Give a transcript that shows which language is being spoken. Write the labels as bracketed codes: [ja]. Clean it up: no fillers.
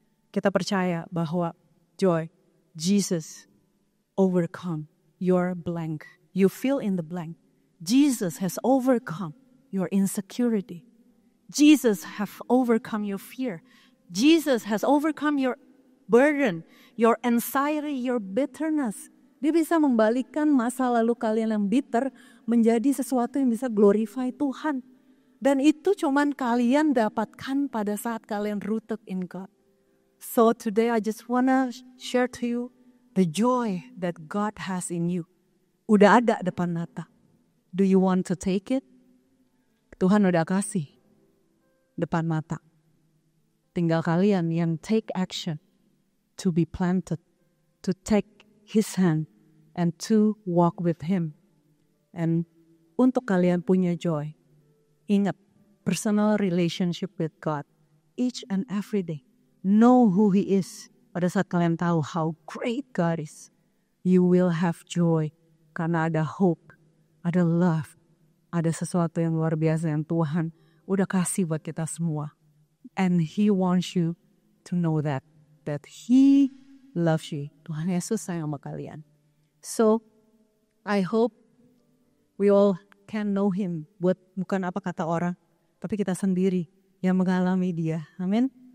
[id] Kita percaya bahwa [en] joy, Jesus overcome your blank. You fill in the blank. Jesus has overcome your insecurity. Jesus have overcome your fear. Jesus has overcome your burden, your anxiety, your bitterness. [id] Dia bisa membalikkan masa lalu kalian yang bitter menjadi sesuatu yang bisa glorify Tuhan. Dan itu cuman kalian dapatkan pada saat kalian [en] rooted in God. So today I just wanna share to you the joy that God has in you. [id] Udah ada depan mata. [en] Do you want to take it? [id] Tuhan udah kasih depan mata. Tinggal kalian yang [en] take action to be planted, to take His hand and to walk with Him. And [id] untuk kalian punya [en] joy, [id] ingat [en] personal relationship with God each and every day. Know who He is. [id] Pada saat kalian tahu [en] how great God is, you will have joy [id] karena ada hope, ada love, ada sesuatu yang luar biasa yang Tuhan udah kasih buat kita semua. [en] And He wants you to know that He loves you. [id] Tuhan Yesus sayang sama kalian. [en] So, I hope we all can know Him. [id] Bukan apa kata orang, tapi kita sendiri yang mengalami Dia. Amin.